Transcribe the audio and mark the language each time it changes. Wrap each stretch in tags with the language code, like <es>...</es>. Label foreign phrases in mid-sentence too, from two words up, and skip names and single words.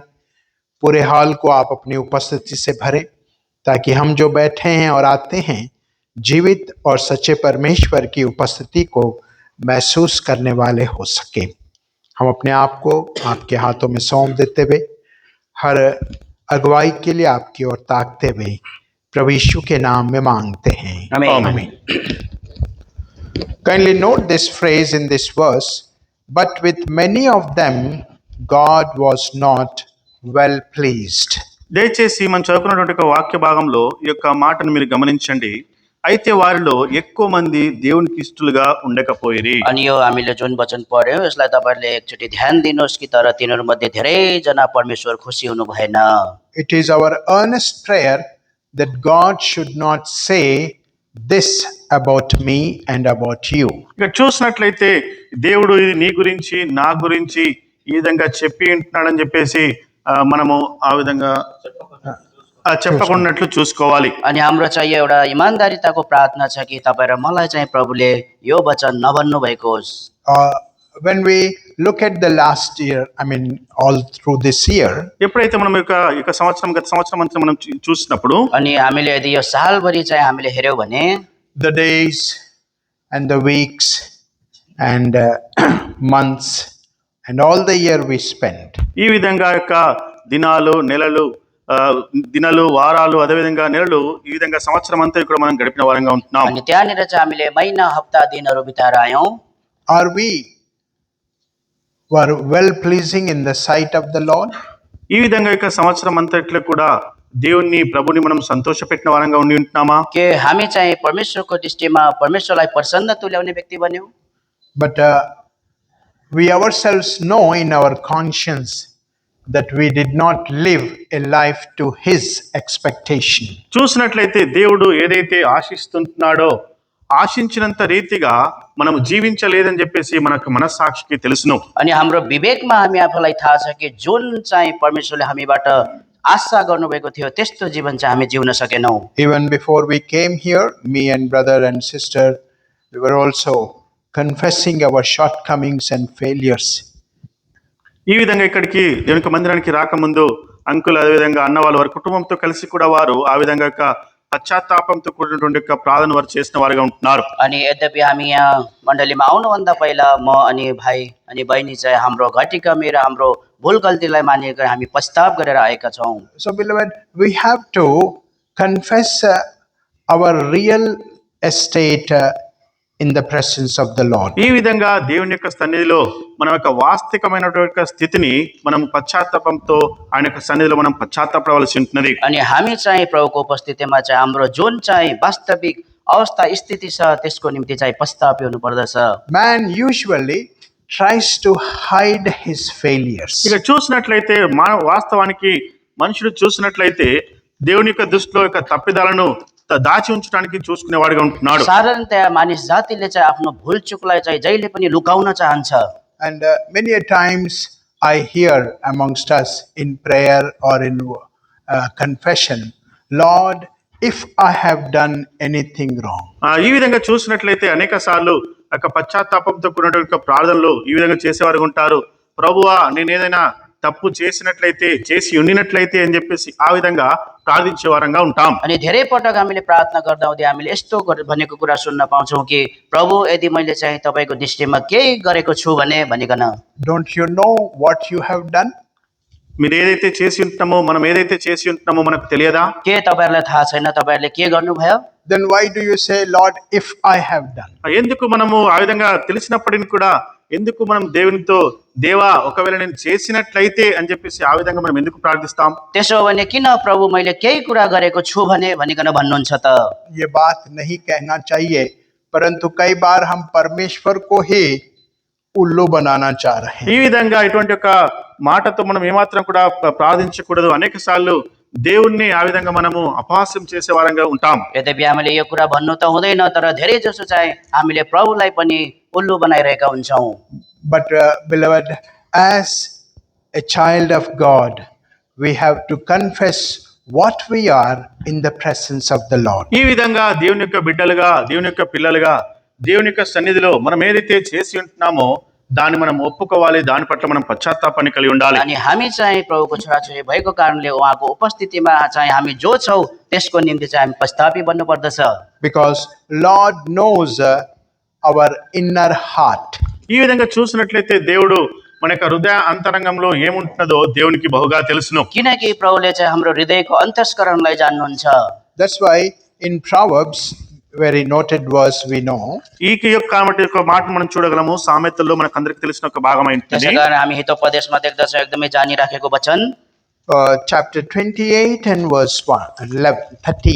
<hi>पूरे हाल को आप अपनी उपस्थिति से भरें, ताकि हम जो बैठे हैं और आते हैं जीवित और सच्चे परमेश्वर की उपस्थिति को महसूस करने वाले हो सके. हम अपने आप को आपके हाथों में सौंप देते हुए हर अगुवाई के लिए आपकी ओर ताकते हुए प्रभु यीशु के नाम में मांगते हैं. आमीन.</hi> <en>Kindly note this phrase in this verse, but with many of them God was not well pleased.</en> <te>దయచేసి మనం చదువుకున్నటువంటి ఒక వాక్య భాగంలో ఈ యొక్క మాటను మీరు గమనించండి. అయితే వారిలో ఎక్కువ మంది దేవునికి ఇష్టలుగా ఉండకపోయిరి.</te> <ne>अनि यो हामीले जुन वचन पढ्यौं यसलाई तपाईहरुले एकचोटी ध्यान दिनुहोस् कि तर तिनीहरु मध्ये धेरै जना परमेश्वर खुसी हुनु भएन.</ne> <en>It is our earnest prayer that God should not say this about me and about you.</en> <te>ఇక చూసినట్లయితే దేవుడు ఇది నీ గురించి నా గురించి ఈ విధంగా చెప్పి ఉంటున్నాడని చెప్పేసి మనము ఆ విధంగా చెప్పకున్నట్లు చూసుకోవాలి.</te> <ne>अनि हाम्रो चाहिँ एउटा इमानदारीताको प्रार्थना छ कि तपाईं र मलाई चाहिँ प्रभुले यो वचन नभन्नु भएको होस्.</ne> <en>When we look at the last year, I mean all through this year,</en> <te>ఎప్పుడైతే మనం గత సంవత్సరం అంతా మనం చూసినప్పుడు</te> <ne>अनि हामीले यदि यो सालभरि चाहिँ हामीले हेर्यौ भने</ne> <en>the days and the weeks and months and all the year we spent,</en> <te>ఈ విధంగా యొక్క దినాలు దినాలు వారాలు అదే విధంగా నెలలు ఈ విధంగా సంవత్సరం అంతా ఇక్కడ మనం గడిపిన వారంగా ఉంటున్నాం.</te> <ne>अनि त्यहाँनिर चाहिँ हामीले महिना हप्ता दिनहरू बिताएर आयौं.</ne> <en>are we were well pleasing in the sight of the Lord?</en> <te>ఈ విధంగా యొక్క సంవత్సరం అంతట్లో కూడా దేవుని ప్రభుని మనం సంతోషపెట్టిన వారంగా ఉండి ఉంటున్నామా?</te> <ne>के हामी चाहिँ परमेश्वरको दृष्टिमा परमेश्वरलाई प्रसन्न तुल्याउने व्यक्ति बन्यौं.</ne> <en>But we ourselves know in our conscience that we did not live a life to his expectation.</en> <te>చూసినట్లయితే దేవుడు ఏదైతే ఆశిస్తున్నాడో ఆశించినంత రీతిగా మనం జీవించలేదని చెప్పేసి మనకు మనస్సాక్షికి తెలుసును.</te> <ne>अनि हाम्रो विवेकमा हामी आफूलाई थाहा छ कि जुन चाहिँ परमेश्वरले हामीबाट आशा गर्नुभएको थियो त्यस्तो जीवन चाहिँ हामी जिउन सकेनौं.</ne> <en>Even before we came here, me and brother and sister, we were also confessing our shortcomings and failures.</en> <te>ఈ విధంగా ఇక్కడికి దేవునికి మందిరానికి రాకముందు అంకుల్ అదేవిధంగా అన్న వాళ్ళు వారి కుటుంబంతో కలిసి కూడా వారు ఆ విధంగా యొక్క పశ్చాత్తాపంతో కూడినటువంటి యొక్క ప్రార్థన వారు చేసిన వారుగా ఉంటున్నారు.</te> <ne>अनि यद्यपि हामी यहाँ मण्डलीमा आउनुभन्दा पहिला म अनि भाइ अनि बहिनी चाहिँ हाम्रो घटी कमी र हाम्रो भुल गल्तीलाई मानेर हामी पश्चाताप गरेर आएका छौँ।</ne> <en>So, beloved, we have to confess our real estate in the presence of the Lord.</en> <te>ఈ విధంగా దేవుని యొక్క సన్నిధిలో మన యొక్క వాస్తవికమైనటువంటి స్థితిని మనం పశ్చాత్తాపంతో ఆయన యొక్క సన్నిధిలో మనం పశ్చాత్తాపడవలసి ఉంటున్నది.</te> <ne>अनि हामी चाहिँ प्रभुको उपस्थितिमा चाहिँ हाम्रो जुन चाहिँ वास्तविक अवस्था स्थिति छ त्यसको निम्ति चाहिँ पश्चातापी हुनु पर्दछ।</ne> <en>Man usually tries to hide his failures.</en> <te>ఇక చూసినట్లయితే వాస్తవానికి మనుషుడు చూసినట్లయితే దేవుని యొక్క దృష్టిలో యొక్క తప్పిదాలను దాచి ఉంచడానికి చూసుకునేవాడిగా ఉంటున్నాడు.</te> <ne>साधारणतया मानिस जातिले चाहिँ आफ्नो भुल चुकलाई चाहिँ जहिले पनि लुकाउन चाहन्छ।</ne> <en>And many a times I hear amongst us in prayer or in confession, Lord, if I have done anything wrong.</en> <te>ఈ విధంగా చూసినట్లయితే అనేక సార్లు యొక్క పశ్చాత్తాపంతో కూడినటువంటి ప్రార్థనలు ఈ విధంగా చేసేవారు ఉంటారు. ప్రభువా, నేను ఏదైనా తప్పు చేసినట్లయితే చేసి ఉండినట్లయితే అని చెప్పేసి ఆ విధంగా ప్రార్థించే వారంగా ఉంటాం.</te> <ne>अनि धेरै पटक हामीले प्रार्थना गर्दा हुँदै हामीले यस्तो भनेको कुरा सुन्न पाउँछौँ कि प्रभु यदि मैले चाहिँ तपाईँको दृष्टिमा केही गरेको छु भने भनिकन।</ne> <en>Don't you know what you have done?</en> <te>మీరు ఏదైతే చేసి ఉంటున్నామో మనం ఏదైతే చేసి ఉంటున్నామో మనకు తెలియదా?</te> <ne>के तपाईँहरूलाई थाहा छैन तपाईँहरूले के गर्नुभयो?</ne> <en>Then why do you say, Lord, if I have done?</en> <te>ఎందుకు మనము ఆ విధంగా తెలిసినప్పటికీ కూడా ఎందుకు మనం దేవునితో దేవా ఒకవేళ నేను చేసినట్లయితే అని చెప్పేసి ఆ విధంగా మనం ఎందుకు ప్రార్థిస్తాం?</te> <ne>त्यसो भने किन प्रभु मैले केही कुरा गरेको छु भने भनिकन भन्नुहुन्छ त?</ne> <hi>ये बात नहीं कहना चाहिए, परंतु कई बार हम परमेश्वर को ही उल्लू बनाना चाह रहे हैं.</hi> <te>ఈ విధంగా ఇటువంటి ఒక మాటతో మనం ఏమాత్రం కూడా ప్రార్థించకూడదు. అనేక సార్లు దేవుణ్ణి ఆ విధంగా మనము అపహాస్యం చేసే వారంగా ఉంటాం.</te> <ne>यद्यपि हामीले यो कुरा भन्नु त हुँदैन, तर धेरै जसो चाहिँ हामीले प्रभुलाई पनि उल्लु बनाइरहेका हुन्छौँ।</ne> <en>But beloved, as a child of God, we have to confess what we are in the presence of the Lord.</en> <te>ఈ విధంగా దేవుని యొక్క బిడ్డలుగా దేవుని యొక్క పిల్లలుగా దేవుని యొక్క సన్నిధిలో మనం ఏదైతే చేసి ఉంటున్నామో దాన్ని మనం ఒప్పుకోవాలి. దాని పట్ల మనం పశ్చాత్తాపాన్ని కలిగి ఉండాలి.</te> <ne>अनि हामी चाहिँ प्रभुको छोराछोरी भएको कारणले उहाँको उपस्थितिमा चाहिँ हामी जो छौँ त्यसको निम्ति चाहिँ हामी पश्चातापी बन्नु पर्दछ।</ne> <en>Because Lord knows our inner heart.</en> <te>ఈ విధంగా చూసినట్లయితే దేవుడు మన యొక్క హృదయ అంతరంగంలో ఏముంటున్నదో దేవునికి బహుగా తెలుసును.</te> <ne>किनकि प्रभुले चाहिँ हाम्रो हृदयको अन्तस्करणलाई जान्नुहुन्छ।</ne> <en>That's why in Proverbs, very noted verse we know,</en> <te>ఈ యొక్క మాట మనం చూడగలము. సామెతల్లో మనకు అందరికి తెలిసిన ఒక భాగం ఏంటంటే</te> <ne>त्यसै कारण हामी हितोपदेशमा देख्दछौँ एकदमै जानिराखेको वचन</ne> <en>chapter 28 and verse 13.</en>